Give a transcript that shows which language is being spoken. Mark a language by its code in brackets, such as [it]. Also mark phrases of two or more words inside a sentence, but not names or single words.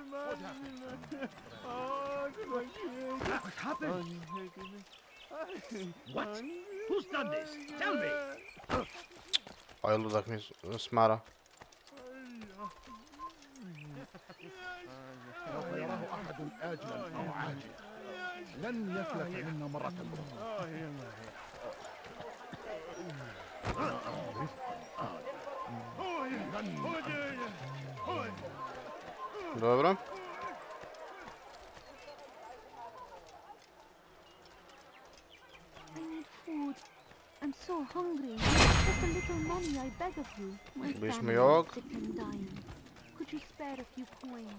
[en] What happened? What? Who's done this? Tell me. [sr] Ovaj ludak mi smara. [ar] سوف يراه أحد آجلا أو عاجلا لن يفلت منا مرة أخرى. [sr] Dobro. [en] I need food. I'm so hungry. Just a little money, I beg of you. My family is sick and dying. Could you spare a few coins?